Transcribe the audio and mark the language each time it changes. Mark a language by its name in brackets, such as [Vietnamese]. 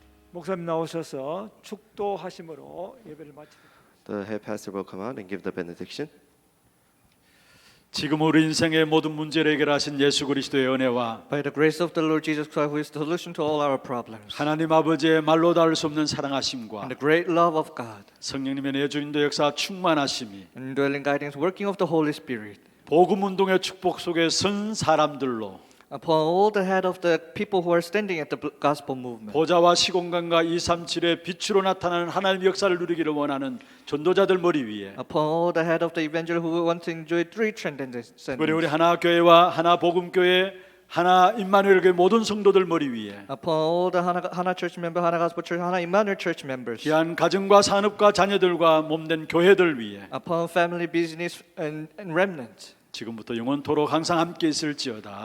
[Korean] 목사님 나오셔서 축도하심으로 예배를 마치겠습니다. [English] The head pastor will come out and give the benediction. [Korean] 지금 우리 인생의 모든 문제를 해결하신 예수 그리스도의 은혜와 [English] By the grace of the Lord Jesus Christ, who is the solution to all our problems, [Korean] 하나님 아버지의 말로 닿을 수 없는 사랑하심과 [English] and the great love of God, [Korean] 성령님의 내주인도 역사 충만하심이 [English] and indwelling guidance, working of the Holy Spirit, [Korean] 복음 운동의 축복 속에 선 사람들로 [English] upon all the head of the people who are standing at the gospel movement, [Korean] 보좌와 시공간과 237의 빛으로 나타나는 하나님의 역사를 누리기를 원하는 전도자들 머리 위에 [English] upon all the head of the evangel who want to enjoy three transcendence, [Korean] 우리 하나 교회와 하나 복음 교회 하나 임마누엘 교회 모든 성도들 머리 위에 [English] upon all the Hana Church member, Hana Gospel Church, Hana Emmanuel Church members, [Korean] 귀한 가정과 산업과 자녀들과 몸된 교회들 위에 [English] upon family, business, and remnant, [Korean] 지금부터 영원토록 항상 함께 있을지어다.